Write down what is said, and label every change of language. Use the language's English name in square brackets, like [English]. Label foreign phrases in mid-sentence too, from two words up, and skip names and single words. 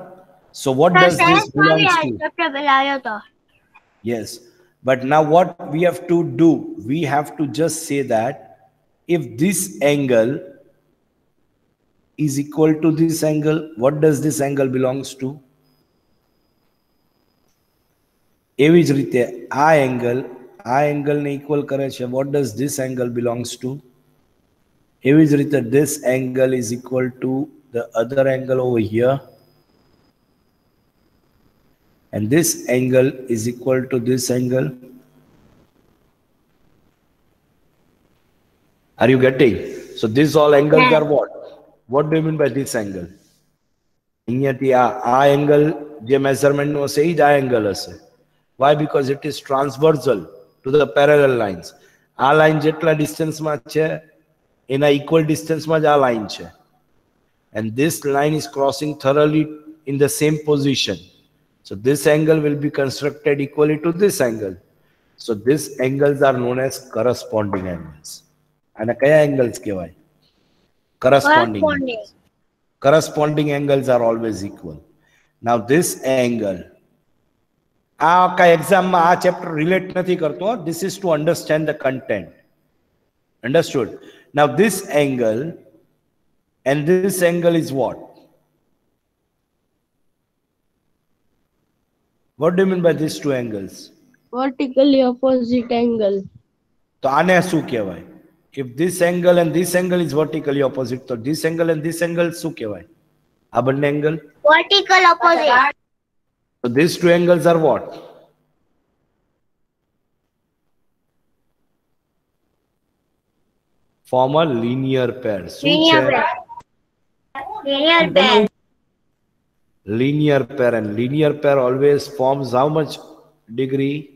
[English] So what does this belong to? Yes. But now what we have to do? We have to just say that if this angle is equal to this angle, what does this angle belongs to? [Gujarati] એવી જ રીતે આ angle ને equal કરે છે. [English] What does this angle belongs to? [Gujarati] એવી જ રીતે [English] this angle is equal to the other angle over here, and this angle is equal to this angle. Are you getting? So these all angles are what? What do you mean by this angle? [Gujarati] અહીંયાથી આ angle જે measurement નો હશે એ જ આ angle હશે. [English] Why? Because it is transversal to the parallel lines. [Gujarati] આ line જેટલા ડિસ્ટન્સમાં છે એના equal ડિસ્ટન્સમાં જ આ line છે. [English] And this line is crossing thoroughly in the same position. So this angle will be constructed equally to this angle. So these angles are known as corresponding angles. And kaya angles kehવાય? Corresponding angles. Corresponding angles are always equal. Now this angle, [Gujarati] exam માં આ chapter relate નથી કરતો. [English] This is to understand the content. Understood? Now this angle and this angle is what? What do you mean by these two angles? Vertically opposite angle. [Gujarati] તો આને શું કહેવાય? [English] If this angle and this angle is vertically opposite, તો this angle and this angle [Gujarati] શું કહેવાય? આ બંને angle? [English] Vertical opposite. So these two angles are what? Form a linear pair. Linear pair. Linear pair. Linear pair, and linear pair always forms how much degree?